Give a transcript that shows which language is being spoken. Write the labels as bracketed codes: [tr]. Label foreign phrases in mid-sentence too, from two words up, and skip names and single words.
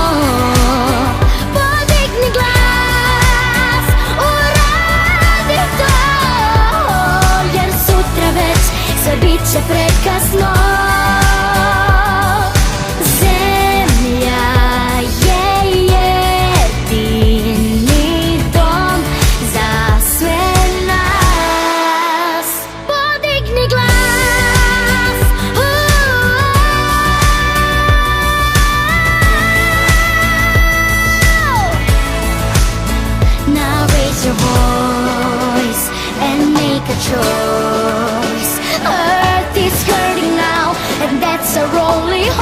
[bs] Podigni glas, uradi to, jer sutra već sve bit će prekasno. Zemlja je jedini dom za sve nas. Podigni glas, [en] now raise your voice and make a choice. Earth is hurting now, and that's a rolling